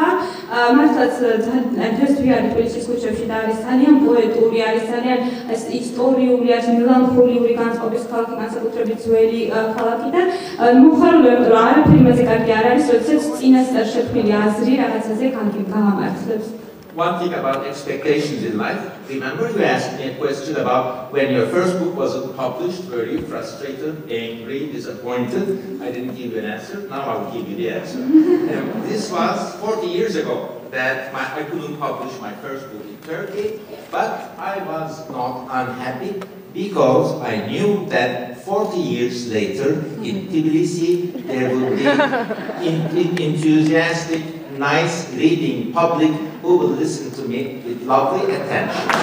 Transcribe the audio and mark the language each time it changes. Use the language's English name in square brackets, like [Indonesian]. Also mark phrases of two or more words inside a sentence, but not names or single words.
[Georgian] მართლაც დღეს ვიარი თბილისის ქუჩებში და არის ძალიან პოეტური, არის ძალიან ისტორიული, არის მელანხოლიური განწყობის ქალაქი, განსაკუთრებით ძველი ქალაქი და მოხარულია, რომ არაფერი მასე კარგი არ არის, როდესაც წინასწარ შექმნილი აზრი რაღაცაზე გაამართლებს. [English] One thing about expectations in life, remember you asked me a question about when your first book wasn't published, were you frustrated, angry, disappointed? I didn't give you an answer, now I'll give you the answer. This was 40 years ago that I couldn't publish my first book in Turkey, but I was not unhappy because I knew that 40 years later in Tbilisi there would be enthusiastic, nice reading public who will listen to me with lovely attention.